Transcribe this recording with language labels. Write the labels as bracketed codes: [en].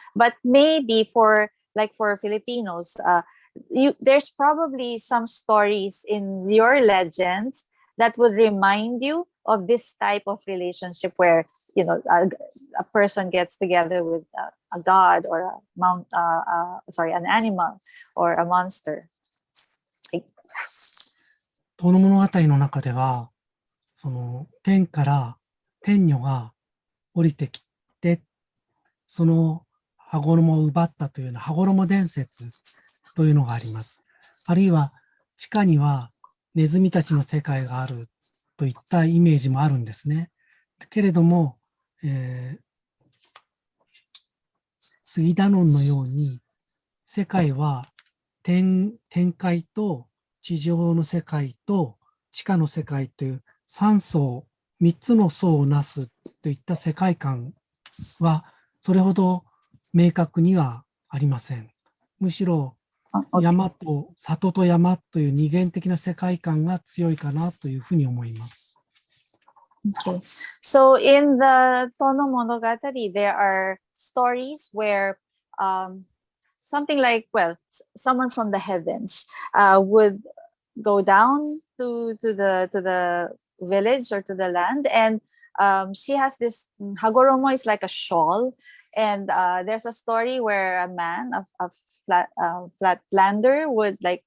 [en] But maybe for Filipinos, there's probably some stories in your legends that would remind you of this type of relationship where a person gets together with a god or an animal or a monster. [ja] 遠野物語の中では、その天から天女が降りてきて、その羽衣を奪ったというような羽衣伝説というのがあります。あるいは地下にはネズミたちの世界があるといったイメージもあるんですね。けれども、スギダノンのように世界は天界と地上の世界と地下の世界という3つの層をなすといった世界観はそれほど明確にはありません。むしろ山と里と山という二元的な世界観が強いかなというふうに思います。 [en] Okay. So in the Tono Monogatari, there are stories where something like, someone from the heavens would go down to the village or to the land, and she has this hagoromo is like a shawl, and there's a story where a man, a flatlander, would